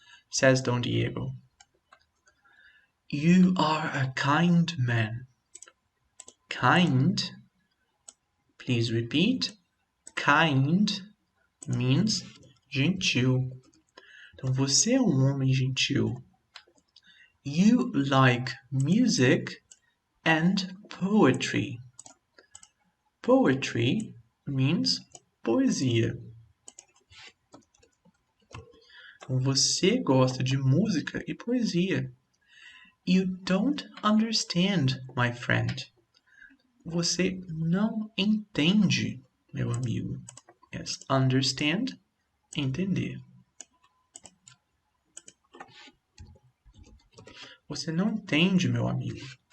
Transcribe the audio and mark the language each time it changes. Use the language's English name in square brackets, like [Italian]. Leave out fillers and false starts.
[English] Says Don Diego. You are a kind man. Kind. Please repeat. Kind means gentil. [Portuguese] Então, você é um homem gentil. [English] You like music and poetry. Poetry means poesia. [Portuguese] Então, você gosta de música e poesia. [English] You don't understand, my friend. [Portuguese] Você não entende, meu amigo. [English] Yes, understand, entender. [Portuguese] Você não entende, meu amigo.